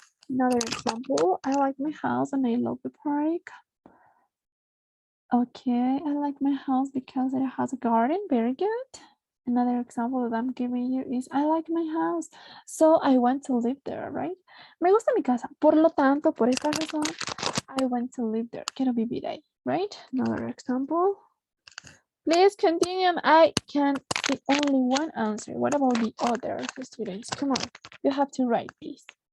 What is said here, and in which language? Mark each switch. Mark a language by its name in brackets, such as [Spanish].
[English] Another example, I like my house and I love the park. Okay, I like my house because it has a garden. Very good. Another example that I'm giving you is I like my house, so I want to live there, right? [Spanish] Me gusta mi casa, por lo tanto, por esta razón, [English] I want to live there. [Spanish] Quiero vivir ahí, [English] right? Another example. Please continue. I can see only one answer. What about the other students? Come on, you have to write, please.